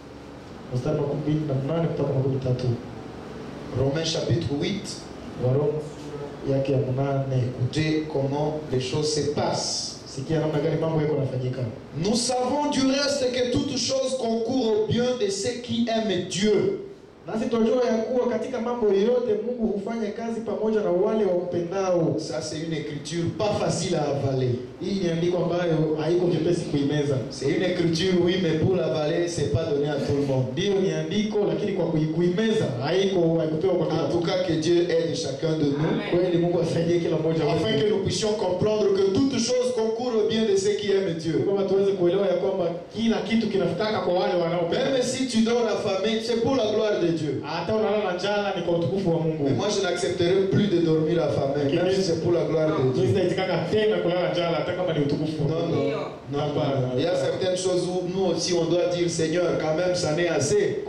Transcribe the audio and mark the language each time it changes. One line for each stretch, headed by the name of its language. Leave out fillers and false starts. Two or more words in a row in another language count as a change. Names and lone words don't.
French: Romains chapitre 8. Écoutez comment les choses se passent. Nous savons du reste que toutes choses concourent au bien de ceux qui aiment Dieu.
Swahili: Nasi tunajua ya kuwa katika mambo yote Mungu hufanya kazi pamoja na wale wampendao.
French: Ça c'est une écriture pas facile à avaler.
Swahili: Hii ni andiko ambayo haiko nyepesi kuimeza.
French: C'est une écriture oui, mais pour l'avaler c'est pas donné à tout le monde.
Swahili: Ndio ni andiko lakini kwa kuimeza haikupewa kwa kila.
French: En tout cas que Dieu aide chacun de nous.
Swahili: Kweli Mungu asaidie kila mmoja wetu.
French: Afin que nous puissions comprendre que toutes choses concourent au bien de ceux qui aiment Dieu.
Swahili: Kwa tuweze kuelewa ya kwamba kila kitu kinafikaka kwa wale wanaopenda.
French: Même si tu dors affamé, c'est pour la gloire de Dieu. Mais moi je n'accepterai plus de dormir affamé, même si c'est pour la gloire de Dieu. Non, non, non. Il y a certaines choses où nous aussi on doit dire Seigneur, quand même ça n'est assez.